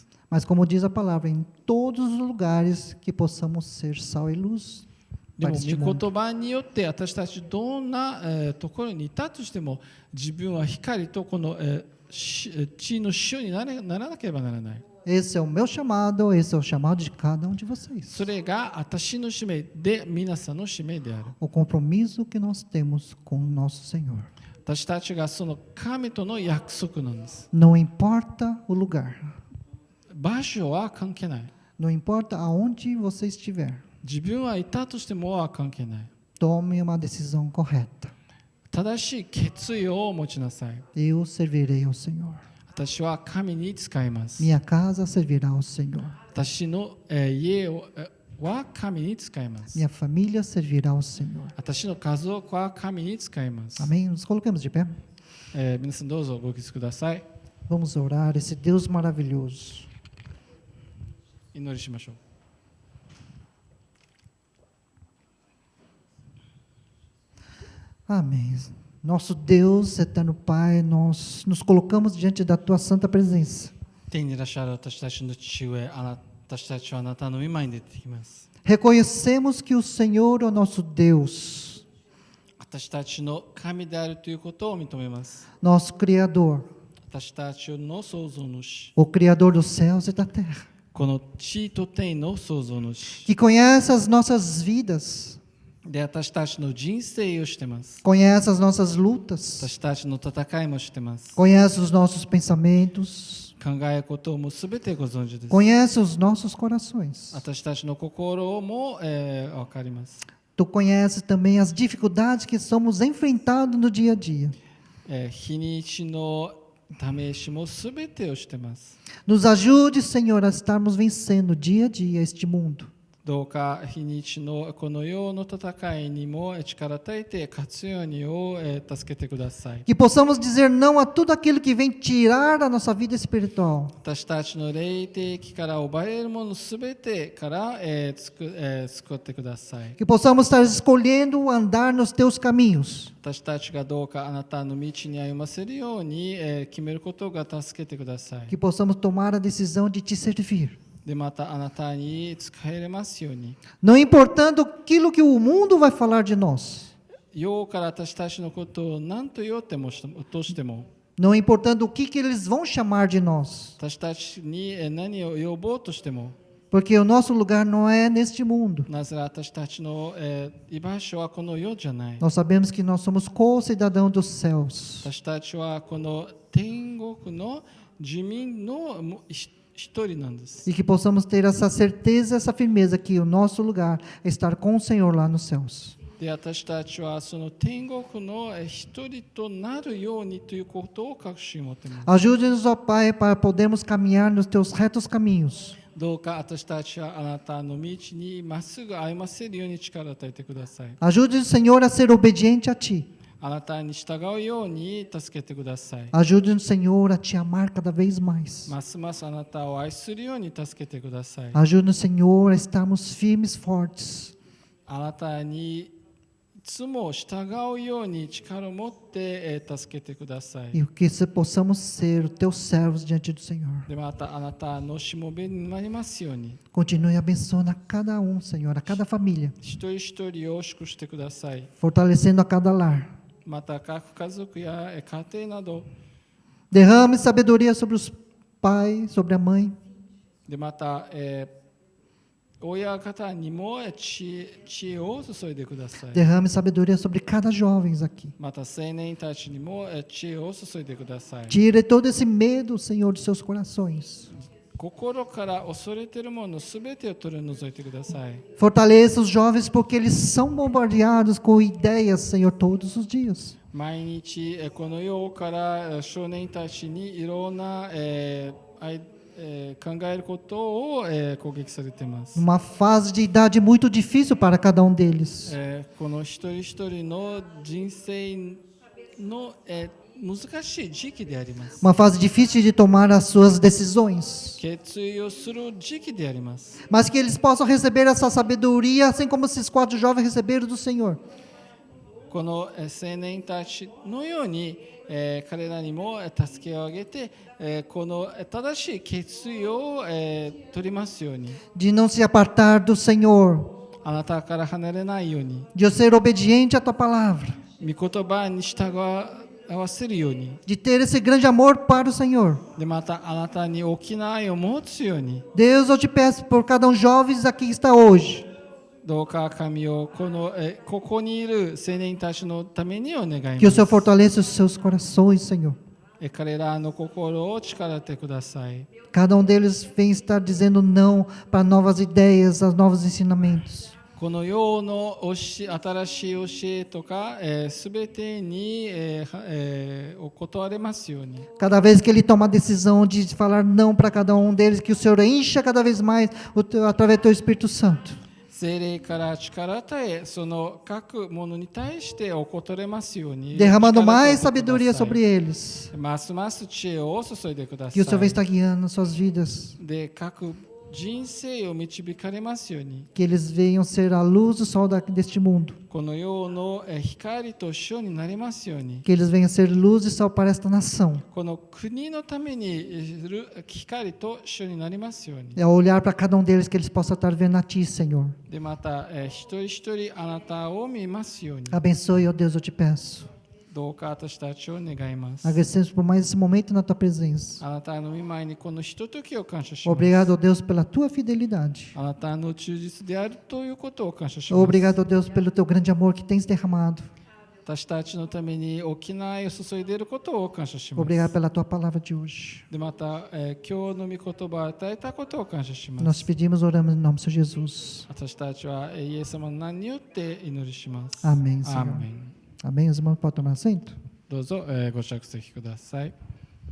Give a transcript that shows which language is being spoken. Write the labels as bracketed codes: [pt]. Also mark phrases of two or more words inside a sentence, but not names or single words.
[pt] Mas como diz a palavra, em todos os lugares que possamos ser sal e luz. [ja] でも [pt] para este mundo. [ja] 御言葉によって私たちどんなところにいたとしても自分は光とこの地の塩にならなければならない。 [pt] Esse é o meu chamado, esse é o chamado de cada um de vocês. [ja] それが私の使命で皆さんの使命である。 [pt] O compromisso que nós temos com o nosso Senhor. [ja] 私たちがその神との約束なんです。 [pt] Não importa o lugar, [ja] 場所は関係ない。 [pt] não importa aonde você estiver, [ja] 自分はいたとしてもは関係ない。 [pt] tome uma decisão correta. [ja] 正しい決意を持ちなさい。 [pt] Eu servirei ao Senhor. [ja] 私は神に仕えます。 [pt] Minha casa servirá ao Senhor. [ja] 私の家は神に仕えます。 [pt] Minha família servirá ao Senhor. [ja] 私の家族は神に仕えます。 [pt] Amém? Nos coloquemos de pé. [ja] 皆さんどうぞご起立ください。 [pt] Vamos orar esse Deus maravilhoso. [ja] 祈りしましょう。 [pt] Amém. Nosso Deus, eterno Pai, nós nos colocamos diante da Tua santa presença. [ja] 天にいらっしゃる私たちの父上、私たちはあなたの御前に出てきます。 [pt] Reconhecemos que o Senhor é o nosso Deus, [ja] 私たちの神であるということを認めます。 [pt] nosso Criador, [ja] 私たちの創造主、 [pt] o Criador dos céus e da terra, [ja] この地と天の創造主 [pt] que conhece as nossas vidas, [ja] で私たちの人生をしてます。 [pt] conhece as nossas lutas, [ja] 私たちの戦いもしてます。 [pt] conhece os nossos pensamentos, [ja] 考えることもすべてご存知です。 [pt] conhece os nossos corações. [ja] 私たちの心も分かります。 [pt] Tu conheces também as dificuldades que somos enfrentados no dia a dia. [ja] 日にちの試しもすべてをしてます。 [pt] Nos ajude, Senhor, a estarmos vencendo dia a dia este mundo. [ja] どうか日にちのこの世の戦いにも力与えて勝つようにを助けてください。 [pt] Que possamos dizer não a tudo aquilo que vem tirar a nossa vida espiritual. [ja] 私たちの霊的から奪われるものすべてから救ってください。 [pt] Que possamos estar escolhendo andar nos teus caminhos. [ja] 私たちがどうかあなたの道に歩ませるように決めることが助けてください。 [pt] Que possamos tomar a decisão de te servir. [ja] でまたあなたに使えれますように。 [pt] Não importando aquilo que o mundo vai falar de nós. [ja] 世から私たちのことを何と言おうとしても、 [pt] Não importando o que eles vão chamar de nós. [ja] 私たちに何を呼ぼうとしても、 [pt] Porque o nosso lugar não é neste mundo. [ja] なぜ私たちの居場所はこの世じゃない。 [pt] Nós sabemos que nós somos co-cidadãos dos céus. [ja] 私たちはこの天国の住民の一人なんです。 [pt] E que possamos ter essa certeza, essa firmeza que o nosso lugar é estar com o Senhor lá nos céus. [ja] で私たちはその天国の一人となるようにということを確信を持っています。 [pt] Ajude-nos, ó Pai, para podermos caminhar nos teus retos caminhos. [ja] どうか私たちはあなたの道にまっすぐ歩ませるように力を与えてください。 [pt] Ajude-nos, Senhor, a ser obediente a Ti. [ja] あなたに従うように助けてください。 [pt] Ajude-nos, Senhor, a Te amar cada vez mais. [ja] ますますあなたを愛するように助けてください。 [pt] Ajude-nos, Senhor, a estarmos firmes, fortes. [ja] あなたにいつも従うように力を持って助けてください。 [pt] E que possamos ser os Teus servos diante do Senhor. [ja] でまたあなたのしもべになりますように、 [pt] Continue abençoando a cada um, Senhor, a cada família. [ja] 一人一人を祝してください。 [pt] Fortalecendo a cada lar. [ja] また各家族や家庭など、 [pt] Derrame sabedoria sobre os pais, sobre a mãe. [ja] でまた、親方にも知恵を注いでください。 [pt] Derrame sabedoria sobre cada jovem aqui. [ja] また青年たちにも知恵を注いでください。 [pt] Tire todo esse medo, Senhor, dos seus corações. [ja] 心から恐れているものすべてを取り除いてください。 [pt] Fortaleça os jovens porque eles são bombardeados com ideias, Senhor, todos os dias. [ja] 毎日この世から少年たちにいろんな考えることを攻撃されています。 [pt] Uma fase de idade muito difícil para cada um deles. [ja] この一人一人の人生の難しい時期であります。 [pt] Uma fase difícil de tomar as suas decisões. [ja] 決意をする時期であります。 [pt] Mas que eles possam receber essa sabedoria, assim como esses 4 jovens receberam do Senhor. [ja] この青年たちのように、彼らにも助けをあげて、この正しい決意を、取りますように、 [pt] De não se apartar do Senhor. [ja] あなたから離れないように、 [pt] De eu ser obediente à Tua palavra. [ja] 御言葉に従わせるように、 [pt] De ter esse grande amor para o Senhor. [ja] でまたあなたに大きな愛を持つように、 [pt] Deus, eu te peço por cada um jovem aqui que está hoje. [ja] どうか神をここにいる青年たちのためにお願い [pt] Que o [ja] しま [pt] Senhor [ja] す。 [pt] fortaleça os seus corações, Senhor. [ja] 彼らの心を力をてください。 [pt] Cada um deles vem estar dizendo não para novas ideias, a novos ensinamentos. [ja] この世の新しい教えとかすべてにお断れますように。 [pt] Cada vez que ele toma a decisão de falar não para cada um deles, que o Senhor encha cada vez mais através do Teu Espírito Santo. [ja] 聖霊から力を与え、その各ものに対してお断れますように。 [pt] Derramando [ja] 力を与 [pt] mais [ja] えてください [pt] sabedoria sobre eles. [ja] ますます知恵を注いでくださ [pt] Que o Senhor [ja] い。 [pt] venha estar guiando suas vidas. [ja] で、各人生を導かれますように。 [pt] Que eles venham ser a luz do sol deste mundo. [ja] この世の光と塩になりますように。 [pt] Que eles venham ser luz e sol para esta nação. [ja] この国のために光と塩になりますように。 [pt] É olhar para cada um deles que eles possam estar vendo a Ti, Senhor. [ja] でまた一人一人あなたを見ますように。 [pt] Abençoe, ó Deus, eu te peço. [ja] どうか私たちを願います。 [pt] Agradecemos por mais esse momento na Tua presença. [ja] あなたの御前にこのひとときを感謝します。 [pt] Obrigado, ó Deus, pela Tua fidelidade. [ja] あなたの忠実であるということを感謝します。 [pt] Obrigado, ó Deus, pelo Teu grande amor que tens derramado. [ja] 私たちのために大きな愛を注いでいることを感謝します。 [pt] Obrigado pela Tua palavra de hoje. [ja] でまた、今日の御言葉を与えたことを感謝しま [pt] Nós [ja] す。 [pt] pedimos, oramos em nome do Senhor Jesus. [ja] 私たちはイエス様の名によって祈りします。 [pt] Amém, [ja] ア [pt] Senhor. [ja] ーメン。 [pt] Amém. Os irmãos podem tomar assento? [ja] どうぞ、ご着席ください。